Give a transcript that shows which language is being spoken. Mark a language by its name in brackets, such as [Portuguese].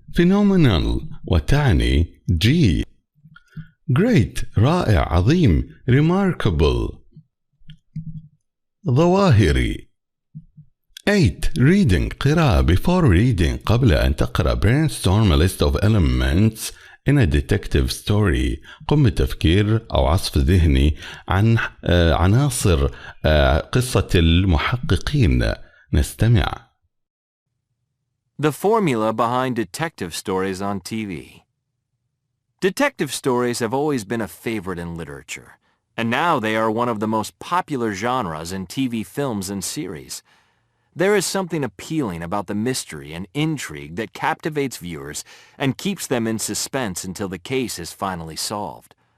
[English] Phenomenal [Arabic] وتعني [English] G. [Arabic] Great رائع عظيم. [English] Remarkable [Arabic] ظواهري. [English] 8. Reading [Arabic] قراءة. [English] Before reading [Arabic] قبل أن تقرأ [English] brainstorm a list of elements in a detective story. [Arabic] قم بتفكير أو عصف ذهني عن عناصر قصة المحققين. نستمع. [English] The formula behind detective stories on TV. Detective stories have always been a favorite in literature, and now they are one of the most popular genres in TV films and series. There is something appealing about the mystery and intrigue that captivates viewers and keeps them in suspense until the case is finally solved.